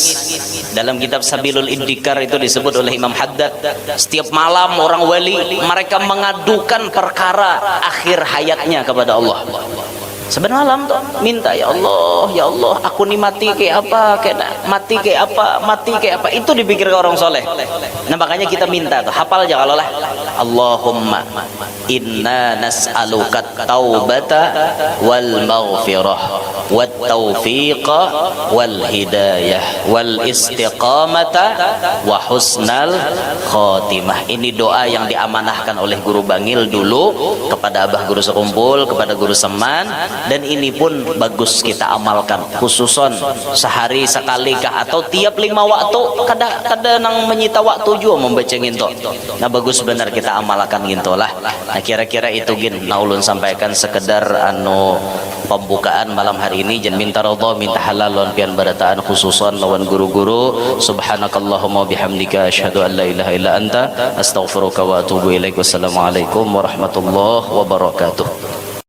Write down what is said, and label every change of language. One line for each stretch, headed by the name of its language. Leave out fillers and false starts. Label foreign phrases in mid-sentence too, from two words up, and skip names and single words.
Indonesian: Dalam kitab Sabilul Iddikar itu disebut oleh Imam Haddad, setiap malam orang wali mereka mengadukan perkara akhir hayatnya kepada Allah. Sebenarnya malam tuh minta,
Arabic: يا الله,
Indonesian: aku nih mati kayak apa, mati kayak apa, itu dipikirkan orang soleh. Nah makanya kita minta tuh, hafal aja kalau lah,
Arabic: اللهم إنا نسألك التوبة والمغفرة والتوفيق والهداية والاستقامة وحسن الخاتمة. Ini doa yang diamanahkan oleh Guru Bangil dulu kepada Abah Guru Sekumpul, kepada Guru Seman.
Banjar: Dan ini pun bagus kita amalkan, khususon sehari sekali kah atau tiap 5 waktu, kada nang menyita waktu juga membaca ginto. Nah bagus benar kita amalkan ginto lah. Nah kira-kira itu gin nah ulun sampaikan sekedar pembukaan malam hari ini. Jangan minta ridha, minta halal lawan pian barataan khususon lawan guru-guru.
Arabic: سبحانك اللهم بحمدك أشهد أن لا إله إلا أنت أستغفرك وأتوب إليك. والسلام عليكم ورحمة الله وبركاته.